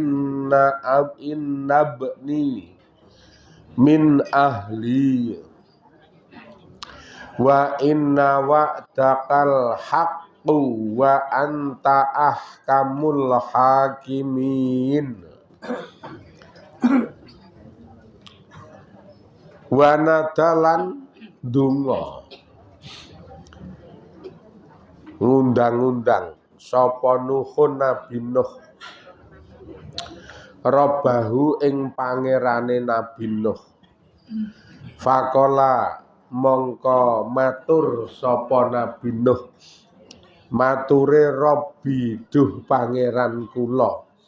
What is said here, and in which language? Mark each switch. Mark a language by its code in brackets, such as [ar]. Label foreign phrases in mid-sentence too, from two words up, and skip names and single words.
[ar] إن ابني من أهلي وإن وعدك الحق وأنت أحكم الحاكمين. ونادى [jv] dungo ngundang-undang sapa Nuhun Nabi Nuh Rabbahu ing pangerane Nabi Nuh. Faqala mongko matur sapa Nabi Nuh, mature Rabbi duh pangeran kula,